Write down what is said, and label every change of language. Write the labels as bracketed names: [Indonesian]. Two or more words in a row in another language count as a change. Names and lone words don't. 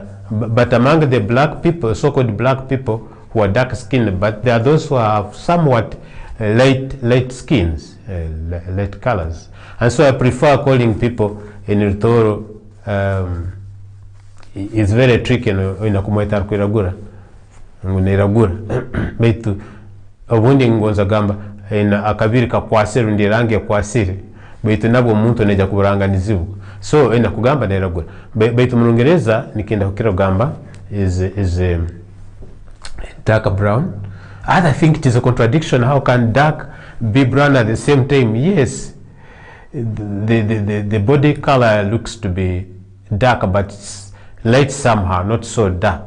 [English] But among the black people, so-called black people who are dark skinned, but there are those who have somewhat light skins, light colors. And so I prefer calling people in Rutoro, it's very tricky in [Tooro] kumweta kwiragura nguniragura betu obundi ngonza gamba ina akabiri kakwasiri ndi rangi ya kwasiri betu nabwo muntu neja kuburanganizibu so ina kugamba neragura betu mu Lungereza nikinda kukira gamba [English] is dark brown. I think it is a contradiction. How can dark be brown at the same time? Yes, the body color looks to be dark, but it's light somehow, not so dark.